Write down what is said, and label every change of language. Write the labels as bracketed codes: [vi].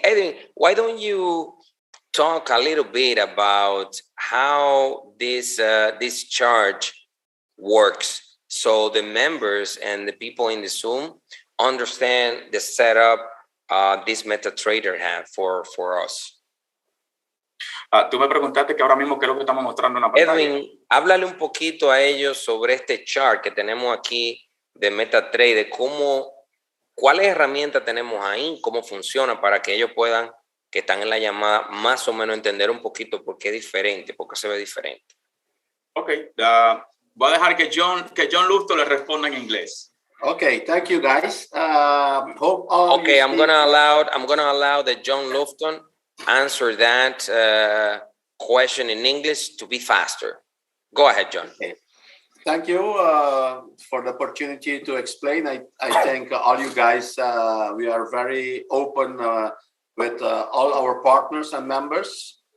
[en] Edwin, why don't you talk a little bit about how this chart works, so the members and the people in the Zoom understand the setup this MetaTrader have for us. [es] Tú me preguntaste que ahora mismo qué es lo que estamos mostrando en la pantalla. Edwin, háblale un poquito a ellos sobre este chart que tenemos aquí de MetaTrader, cuáles herramientas tenemos ahí, cómo funciona, para que ellos puedan, que están en la llamada, más o menos entender un poquito por qué es diferente, por qué se ve diferente. Ok, voy a dejar que John Lufton le responda en inglés. [en] Okay, thank you guys. Hope all Okay, I'm gonna allow that John Lufton answer that question in English to be faster. Go ahead, John. Okay. Thank you for the opportunity to explain. I think all you guys, we are very open with all our partners and members.